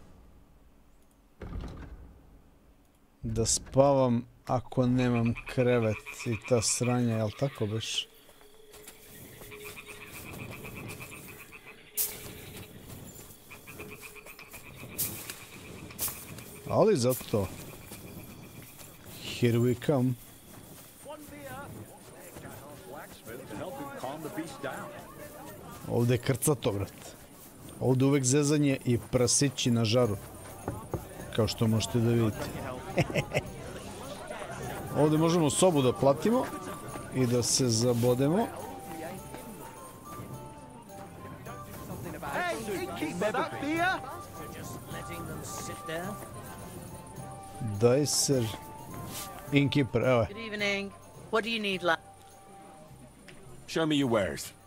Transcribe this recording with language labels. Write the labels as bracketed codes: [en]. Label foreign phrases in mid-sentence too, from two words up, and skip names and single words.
[sr] Da spavam ako nemam krevet i ta sranja, jel tako beš? Ali zato... [en] Here we come. [sr] Ovdje je krcato, brat. Ovdje uvek zezanje i prasići na žaru. Kao što možete da vidite. Ovdje možemo sobu da platimo i da se zabodemo. Dicer. Innkeeper, evo je. [en] Good evening. What do you need, lad? Show me your wares.